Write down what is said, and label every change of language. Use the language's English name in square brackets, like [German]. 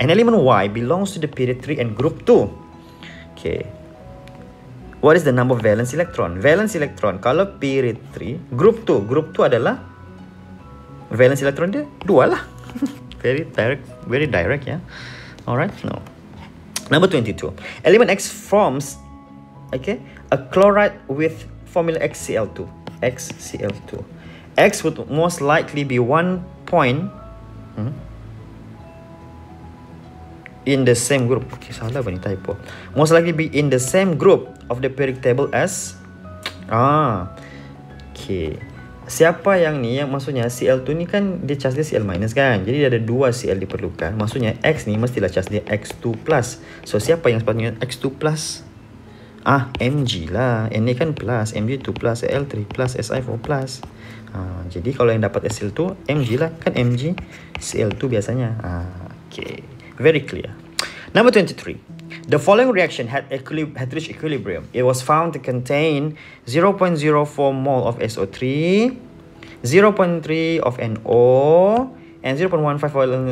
[English] An element Y belongs to the period 3 and group 2. Okay. What is the number of valence electron? [Malay] Valence electron kalau period 3, group 2. Group 2 adalah valence electron dia 2 lah. [English] Very direct ya. Alright, no. Number 22. Element X forms a chloride with formula XCl2. XCl2. X would most likely be 1 point in the same group. Okay, [Malay] salah apa ni, [English] typo. Most likely be in the same group of the periodic table as okay. [Malay] Siapa yang ni, yang maksudnya Cl2 ni kan dia charge dia Cl- kan. Jadi dia ada 2 Cl diperlukan. Maksudnya X ni mestilah charge dia X2+. So siapa yang sepatutnya X2+? Mg lah. Na kan plus, Mg2 plus, Al3 plus, Si4 plus. Jadi kalau yang dapat Cl2 Mg lah, kan Mg Cl2 biasanya. [English] Okay, very clear. Number 23. The following reaction had reached equilibrium. It was found to contain 0.04 mole of SO3, 0.3 of NO, and 0.15 oil.